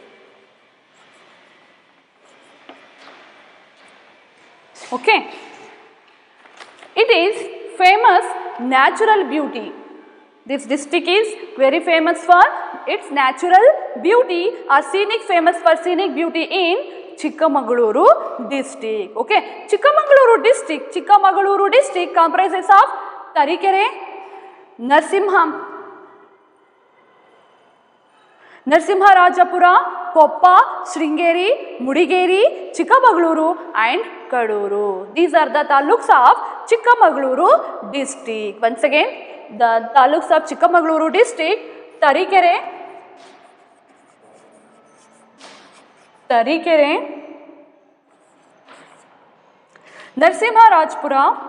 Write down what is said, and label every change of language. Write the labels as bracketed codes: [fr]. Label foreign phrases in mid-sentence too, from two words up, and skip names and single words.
[en] Okay. It is famous natural beauty. This district is very famous for its natural beauty or famous for scenic beauty in Chikkamaluru district. Okay, Chikkamaluru district comprises of Tarikere, Narsimharajapura, Koppa, Sringeri, Mudigeri, Chikkamaluru and Kaduru. These are the taluks of Chikkamaluru district. Once again, the taluks of Chikkamaluru district: Tarikere, Narsimharajpura,